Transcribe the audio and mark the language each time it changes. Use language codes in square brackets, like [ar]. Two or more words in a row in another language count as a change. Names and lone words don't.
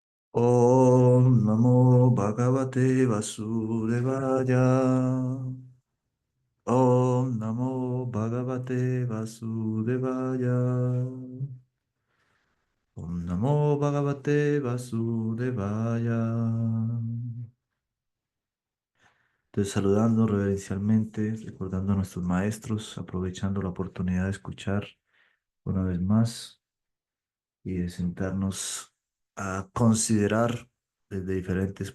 [sa] Om Namo Bhagavate Vasudevaya. Om Namo Bhagavate Vasudevaya. Om Namo Bhagavate Vasudevaya. [es] Entonces, saludando reverencialmente, recordando a nuestros maestros, aprovechando la oportunidad de escuchar una vez más y de sentarnos a considerar desde diferentes